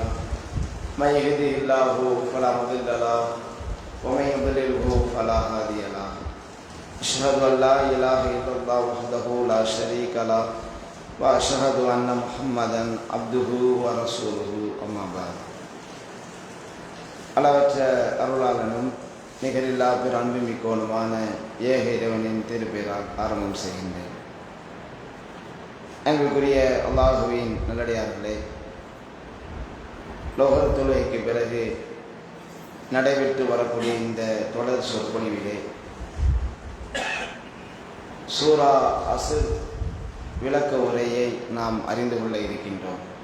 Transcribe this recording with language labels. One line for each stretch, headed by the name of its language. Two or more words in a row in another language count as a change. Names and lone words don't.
Arabic: من يهده الله فلا مضل له ومن يضلله فلا هادي له. أشهد أن لا إله إلا الله وحده لا شريك له وأشهد أن محمدا عبده ورسوله. أما بعد.
Tamil: அளவற்ற அருளாளனும் நிகரில்லா பிற அன்புமிக்கோனுமான ஏக இறைவனின் திருப்பெயரால் ஆரம்பம் செய்கின்றேன். எங்களுக்குரிய அல்லாஹுவின் நல்லடியார்களே, லோகர் தொழுகைக்கு பிறகு நடைபெற்று வரக்கூடிய இந்த தொடர் சொற்பொழிவிலே சூரா அஸ்ர் விளக்க உரையை நாம் அறிந்து கொள்ள இருக்கின்றோம்.